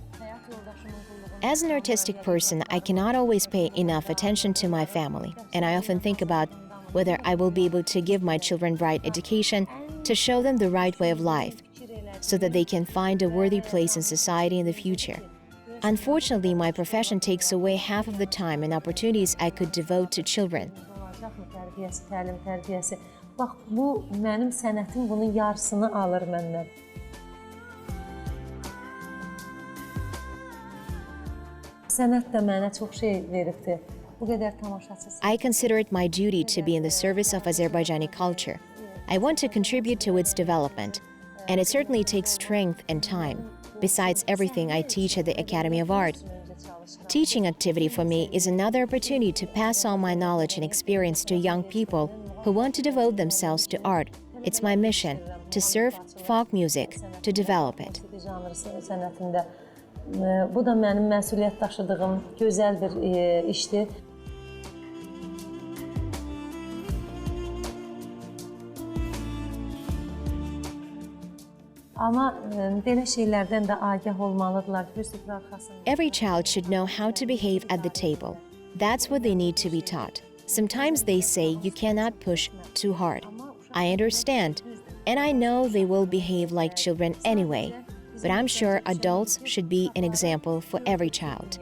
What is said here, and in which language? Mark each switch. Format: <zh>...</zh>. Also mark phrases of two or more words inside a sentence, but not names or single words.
<en>As an artistic person, I cannot always pay enough attention to my family, and I often think about whether I will be able to give my children right education, to show them the right way of life, so that they can find a worthy place in society in the future. Unfortunately, my profession takes away half of the time and opportunities I could devote to children.</en> <az>Tərbiyəsi. Bax, bu mənim sənətim bunun yarısını alır məndən. Sənət də mənə çox şey veribdi. Bu qədər tamaşaçı.</az> <en>I consider it my duty to be in the service of Azerbaijani culture. I want to contribute to its development, and it certainly takes strength and time. Besides everything I teach at the Academy of Art, teaching activity for me is another opportunity to pass on my knowledge and experience to young people who want to devote themselves to art. It's my mission to serve folk music, to develop it.</en> <az>Sənətində. Bu da mənim məsuliyyət daşıdığım gözəl bir işdir. Amma belə şeylərdən də agah olmalıdırlar.</az> <en>Every child should know how to behave at the table. That's what they need to be taught. Sometimes they say you cannot push too hard. I understand, and I know they will behave like children anyway. But I'm sure adults should be an example for every child.</en>